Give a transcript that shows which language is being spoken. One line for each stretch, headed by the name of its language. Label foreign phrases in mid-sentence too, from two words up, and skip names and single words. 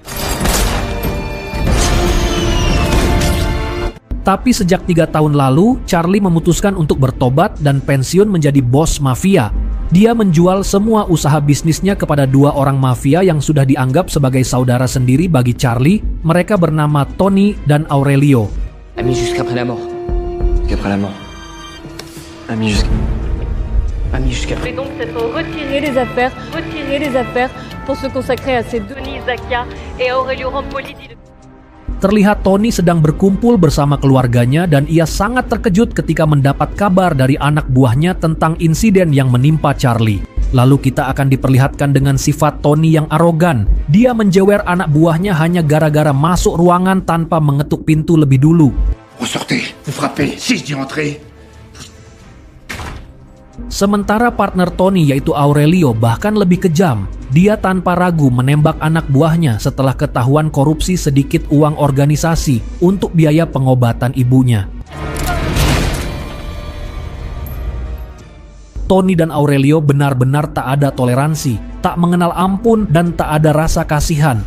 Indonesian: Tapi sejak 3 tahun lalu, Charlie memutuskan untuk bertobat dan pensiun menjadi bos mafia. Dia menjual semua usaha bisnisnya kepada 2 orang mafia yang sudah dianggap sebagai saudara sendiri bagi Charlie. Mereka bernama Tony dan Aurelio.
French: Amis jusqu'après la mort. Jusqu'après la mort. Amis jusqu'après. Et donc s'être retiré les affaires pour se consacrer à ces Denis Zacchia et Aurelio Rampoli.
Indonesian: Terlihat Tony sedang berkumpul bersama keluarganya dan ia sangat terkejut ketika mendapat kabar dari anak buahnya tentang insiden yang menimpa Charlie. Lalu kita akan diperlihatkan dengan sifat Tony yang arogan. Dia menjewer anak buahnya hanya gara-gara masuk ruangan tanpa mengetuk pintu lebih dulu.
French: Ressortez, vous frappez, si je dis entrez.
Indonesian: Sementara partner Tony yaitu Aurelio bahkan lebih kejam. Dia tanpa ragu menembak anak buahnya setelah ketahuan korupsi sedikit uang organisasi untuk biaya pengobatan ibunya. Tony dan Aurelio benar-benar tak ada toleransi, tak mengenal ampun dan tak ada rasa kasihan.